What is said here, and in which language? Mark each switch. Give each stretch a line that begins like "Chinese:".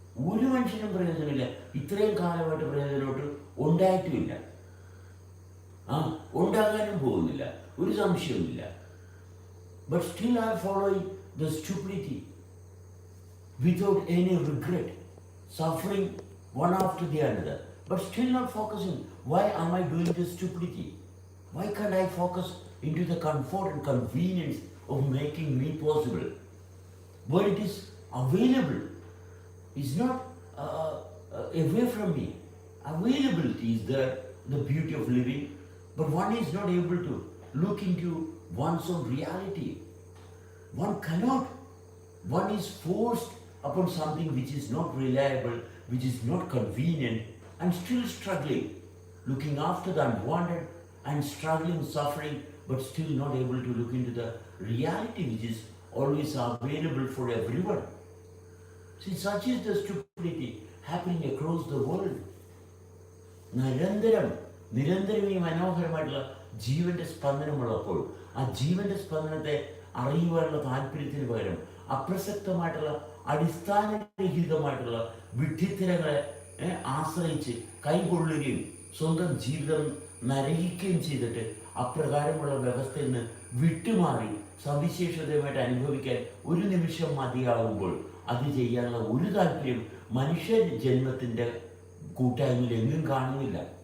Malayalam: ഒരു മനുഷ്യനും പ്രയോജനമില്ല. ഇത്രയും കാലമായിട്ട് പ്രയോജനമായിട്ട് ഉണ്ടായിട്ടുമില്ല, ഉണ്ടാകാനും പോകുന്നില്ല, ഒരു സംശയവുമില്ല.
English: But still are following the stupidity without any regret, suffering one after the other, but still not focusing. Why am I doing this stupidity? Why can't I focus into the comfort and convenience of making me possible? Where it is available, it's not away from me. Availability is there, the beauty of living, but one is not able to look into one's own reality. One cannot. One is forced upon something which is not reliable, which is not convenient, and still struggling, looking after the unwanted and struggling, suffering, but still not able to look into the reality which is always available for everyone. See, such is the stupidity happening across the world.
Malayalam: നിരന്തരം ഈ മനോഹരമായിട്ടുള്ള ജീവന്റെ സ്പന്ദനമുള്ളപ്പോൾ ആ ജീവന്റെ സ്പന്ദനത്തെ അറിയുവാനുള്ള താല്പര്യത്തിന് പകരം അപ്രസക്തമായിട്ടുള്ള അടിസ്ഥാനരഹിതമായിട്ടുള്ള വിഡ്ഢിത്തരങ്ങളെ ആശ്രയിച്ച് കൈകൊള്ളുകയും സ്വന്തം ജീവിതം നരകിക്കുകയും ചെയ്തിട്ട് അപ്രകാരമുള്ള വ്യവസ്ഥയിൽ നിന്ന് വിട്ടുമാറി സവിശേഷതയുമായിട്ട് അനുഭവിക്കാൻ ഒരു നിമിഷം മതിയാകുമ്പോൾ അത് ചെയ്യാനുള്ള ഒരു താല്പര്യം മനുഷ്യ ജന്മത്തിൻ്റെ കൂട്ടായ്മയിൽ എങ്ങും കാണുന്നില്ല.